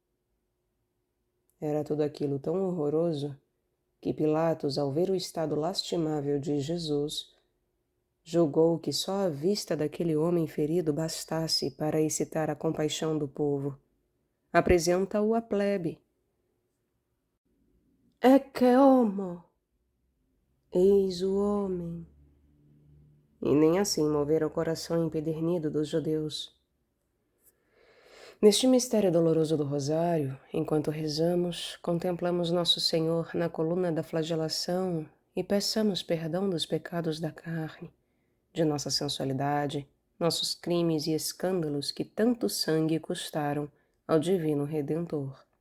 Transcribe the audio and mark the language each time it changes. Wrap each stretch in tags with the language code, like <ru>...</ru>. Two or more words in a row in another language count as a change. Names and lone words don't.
<pt>Era tudo aquilo tão horroroso que Pilatos, ao ver o estado lastimável de Jesus, julgou que só a vista daquele homem ferido bastasse para excitar a compaixão do povo. Apresenta-o à plebe.</pt> <la>Ecce homo!</la> <pt>Eis o homem. E nem assim mover o coração empedernido dos judeus. Neste mistério doloroso do Rosário, enquanto rezamos, contemplamos Nosso Senhor na coluna da flagelação e peçamos perdão dos pecados da carne, de nossa sensualidade, nossos crimes e escândalos que tanto sangue custaram ao Divino Redentor.</pt>